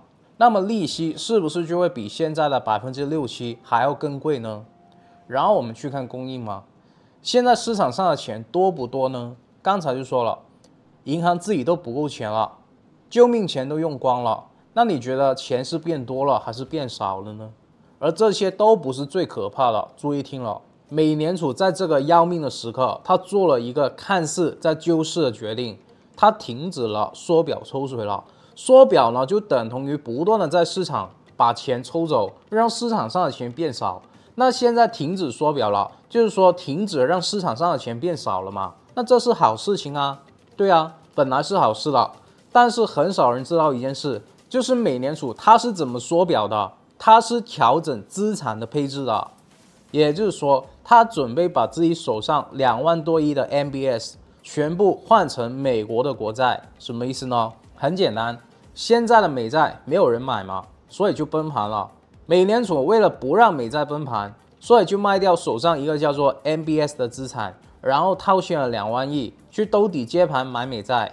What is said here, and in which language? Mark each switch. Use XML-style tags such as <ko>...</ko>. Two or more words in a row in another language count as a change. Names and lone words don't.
<zh>那麼利息是不是就會比現在的6%、7%還要更貴呢？然後我們去看供應嘛，現在市場上的錢多不多呢？剛才就說了，銀行自己都不夠錢了，救命錢都用光了，那你覺得錢是變多了還是變少了呢？而這些都不是最可怕的，注意聽了，美聯儲在這個要命的時刻，他做了一個看似在救市的決定，他停止了縮表抽水了。縮表呢，就等同於不斷的在市場把錢抽走，讓市場上的錢變少。那現在停止縮表了，就是說停止讓市場上的錢變少了嘛？那這是好事情啊，對啊，本來是好事了。但是很少人知道一件事，就是美聯儲它是怎麼縮表的？它是調整資產的配置的，也就是說，它準備把自己手上2萬多億的 MBS 全部換成美國的國債，什麼意思呢？很簡單。現在的美債沒有人買嘛，所以就崩盤了。美聯儲為了不讓美債崩盤，所以就賣掉手上一個叫做 MBS 的資產，然後套現了2萬億去兜底接盤買美債。</zh>